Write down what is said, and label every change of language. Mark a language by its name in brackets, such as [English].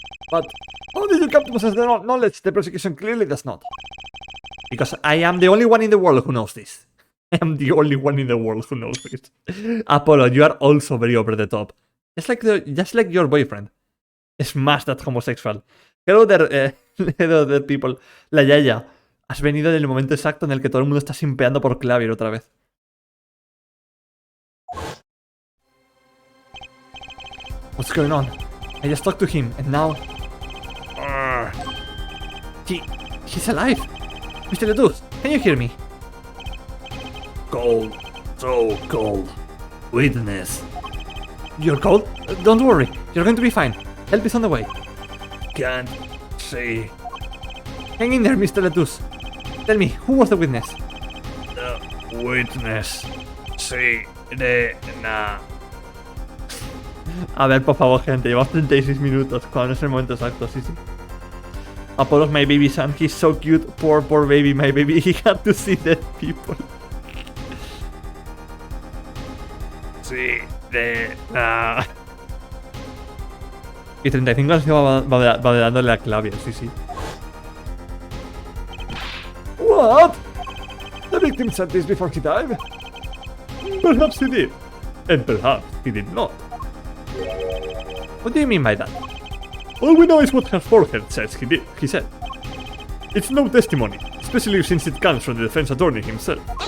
[English] But how did you come to possess the knowledge the prosecution clearly does not? Because I am the only one in the world who knows this. I am the only one in the world who knows this. Apollo, you are also very over the top. Just like your boyfriend. Smash that homosexual. Hello there, people. [Spanish] La Yaya, has venido en el momento exacto en el que todo el mundo está simpeando por Clavier otra vez. [English] What's going on? I just talked to him, and now... He's alive! Mr. Ledoux, can you hear me? Cold. So cold. Witness. You're cold? Don't worry, you're going to be fine. Help is on the way. Can't see Hang in there, Mr. Ledoux. Tell me, who was the witness? the witness. See the na. [Spanish] A ver, por favor, gente, llevamos 36 minutos. ¿Cuándo es el momento exacto? Sí. [English] Apollo's my baby son, he's so cute. Poor baby, my baby. He had to see dead people. See the na. [Spanish] Y 35 años va dándole la clave, sí. [English] What? The victim said this before he died? Perhaps he did. And perhaps he did not. What do you mean by that? All we know is what her forehead says he said. It's no testimony, especially since it comes from the defense attorney himself.